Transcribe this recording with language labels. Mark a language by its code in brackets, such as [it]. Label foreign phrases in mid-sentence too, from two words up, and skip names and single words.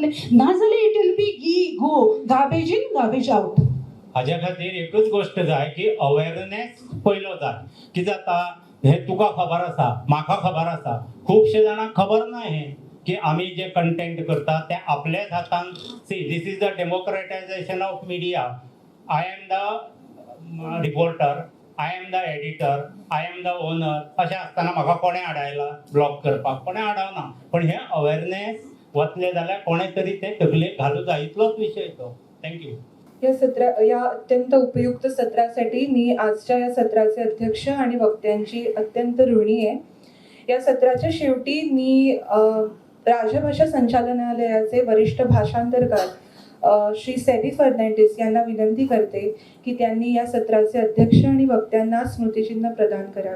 [en] नाजाल्यार it will be go garbage in garbage out. [kok] हाज्या खातीर एकच गोष्ट जाय की अवेरनेस पयलो जाय. कितें जाता हे तुका खबर आसा, म्हाका खबर आसा, खुबशे जाणांक खबर ना हे की आमी जे कंटेंट करता ते आपल्याच हातान. [en] see this is the democratization of media. I am the reporter, I am the editor, I am the owner. [kok] अशें आसतना म्हाका कोणें हाडायला ब्लॉग करपाक, कोणें हाडवना. पण हे अवेरनेस वतले जाल्यार कोणें तरी ते तकलेक घालूं जाय. इतलोच विशय तो. थँक्यू. [mr] या अत्यंत उपयुक्त सत्रासाठी मी आजच्या या सत्राचे अध्यक्ष आणि वक्त्यांची अत्यंत ऋणी आहे. या सत्राच्या शेवटी मी राजभाषा संचालनालयाचे वरिष्ठ भाषांतरकार श्री सेबी फर्नांडिस यांना विनंती करते की त्यांनी या सत्राचे अध्यक्ष आणि वक्त्यांना स्मृतिचिन्ह प्रदान करावे.